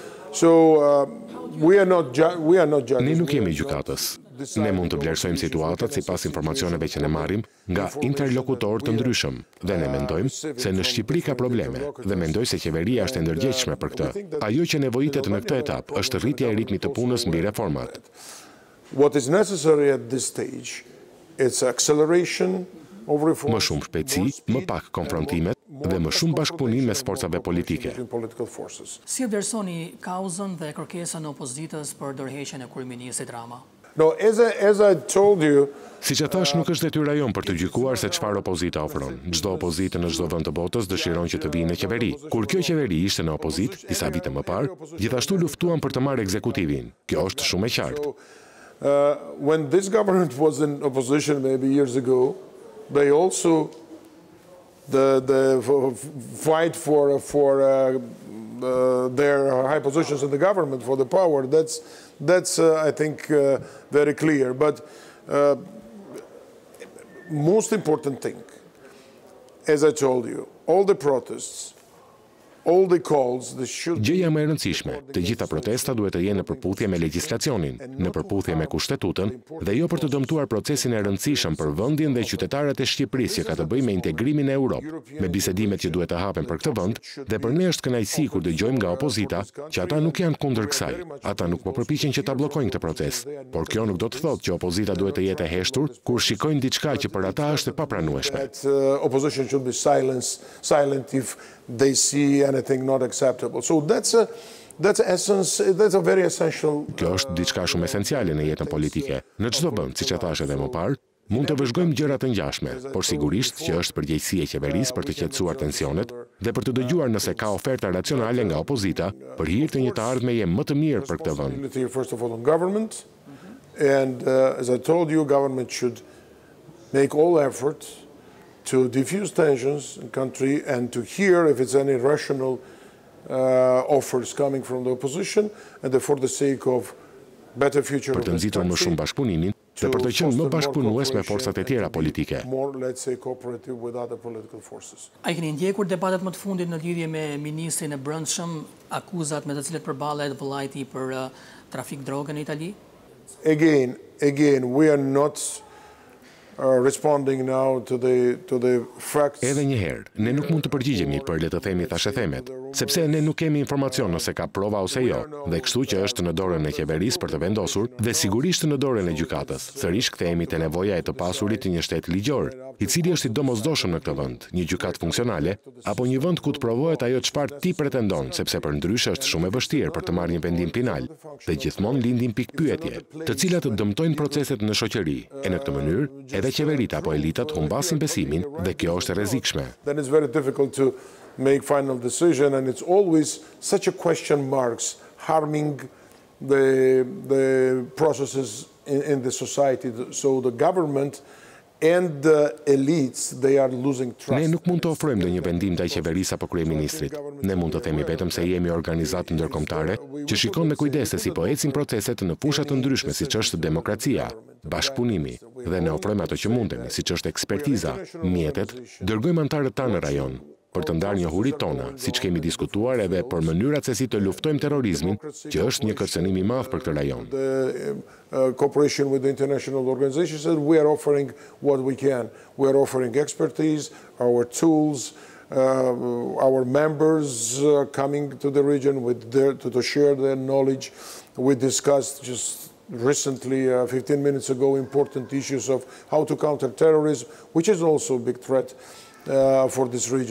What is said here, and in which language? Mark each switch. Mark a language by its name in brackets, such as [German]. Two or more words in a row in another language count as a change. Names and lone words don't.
[English] So we are not judges. [Albanian] Ne nuk jemi gjykatës. Ne mund të vlerësojmë situatat sipas informacioneve që ne marrim nga interlokutorë të ndryshëm dhe ne mendojmë se në Shqipëri ka probleme dhe mendoj se qeveria është e ndërgjegjshme për këtë. Ajo që nevojitet në këtë etap është rritja e ritmit të punës mbi reformat. [English] What is necessary at this stage is acceleration of reform. [Albanian] Më shumë shpejtësi, më pak konfrontimet dhe më shumë bashkëpunim mes forcave politike. Si vlerësoni kauzën dhe kërkesën e opozitës për dorëheqjen e kryeministit Rama? [English] No, as I told you, [Albanian] Siç e thash, nuk është detyra jon për të gjykuar se çfarë opozita ofron. Çdo opozitë në çdo vend të botës dëshiron që të vijë në qeveri. Kur kjo qeveri ishte në opozitë disa vite më parë, gjithashtu luftuan për të marrë ekzekutivin. Kjo është shumë e qartë. [English] When this government was in opposition maybe years ago, they also the fight for their high positions in the government, for the power. That's I think very clear. But most important thing, as I told you, all the protests, all the calls, they should. [Albanian] Gjëja më e rëndësishme, të gjitha protesta duhet të jenë në përputhje me legjislacionin, në përputhje me Kushtetutën dhe jo për të dëmtuar procesin e rëndësishëm për vendin dhe qytetarët e Shqipërisë që ka të bëjë me integrimin e Europë, me bisedimet që duhet të hapen për këtë vend, dhe për ne është kënaqësi kur dëgjojmë nga opozita që ata nuk janë kundër kësaj. Ata nuk po përpiqen që ta bllokojnë këtë proces, por kjo nuk do të thotë që opozita duhet të jetë e heshtur kur shikojnë diçka që për ata është e papranueshme. [English] Opposition should be silent if they see anything not acceptable. So that's a very essential. [Albanian] Kjo është diçka shumë esenciale në jetën politike. Në çdo vend, siç e thash edhe më parë, mund të vëzhgojmë gjëra të ngjashme, por sigurisht që është përgjegjësi e qeverisë për të qetësuar tensionet dhe për të dëgjuar nëse ka oferta racionale nga opozita për hir të një të ardhmeje më të mirë për këtë vend. [English] First of all on government, and as I told you, government should make all efforts to diffuse tensions in the country and to hear if it's any rational offers coming from the opposition, and for the sake of better future. [Albanian] Për të nxitur më shumë bashkëpunimin dhe për të qenë më bashkëpunues me forcat e tjera politike. [English] More, let's say, cooperative with other political forces. [Albanian] A keni ndjekur debatet më të fundit në lidhje me ministrin e brendshëm, akuzat me të cilet përballet vëllai për trafik droge në Itali? [English] Again, we are not responding now to the facts. [Albanian] Edhe një herë, ne nuk mund të përgjigjemi për le të themi thashethemet, sepse ne nuk kemi informacion nëse ka prova ose jo, dhe kështu që është në dorën e qeverisë për të vendosur dhe sigurisht në dorën e gjykatës. Sërish kthehemi te nevoja e të pasurit të një shteti ligjor, i cili është i domosdoshëm në këtë vend, një gjykatë funksionale, apo një vend ku të provohet ajo çfarë ti pretendon, sepse përndryshe është shumë e vështirë për të marrë një vendim final. Dhe gjithmonë lindin pikpyetje, të cilat dëmtojnë proceset në shoqëri, e në këtë mënyrë edhe qeveritë apo elitat humbasin besimin dhe kjo është e rrezikshme. [English] Then it's very difficult to make final decision, and it's always such a question marks harming the processes in the society. So the government and the elites, they are losing trust. [Albanian] Ne nuk mund të ofrojmë ndonjë vendim ndaj qeverisë apo kryeministrit. Ne mund të themi vetëm se jemi organizatë ndërkombëtare që shikon me kujdes se si po ecin proceset në fusha të ndryshme siç është demokracia, bashkëpunimi, dhe ne ofrojmë ato që mundemi, siç është ekspertiza, mjetet, dërgojmë antarët tanë në rajon për të ndarë njohuritë tona, siç kemi diskutuar edhe për mënyrat se si të luftojmë terrorizmin, që është një kërcënim i madh për këtë rajon. [English] Cooperation with the international organizations, and we are offering what we can. We are offering expertise, our tools, our members coming to the region to share their knowledge. We discussed just recently, 15 minutes ago, important issues of how to counter terrorism, which is also a big threat for this region.